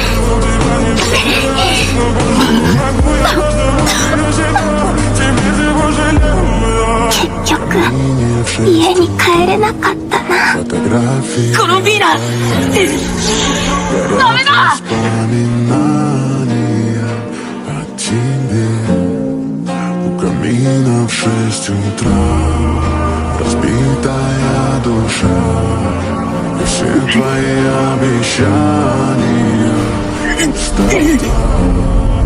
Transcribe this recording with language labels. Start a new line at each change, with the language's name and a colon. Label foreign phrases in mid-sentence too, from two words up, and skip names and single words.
Japanese: 結局家に帰れなかったな。コロンビーナダメだ。
Russian: Камина в 6 утра, разбитая душа, и все твои обещания пустота.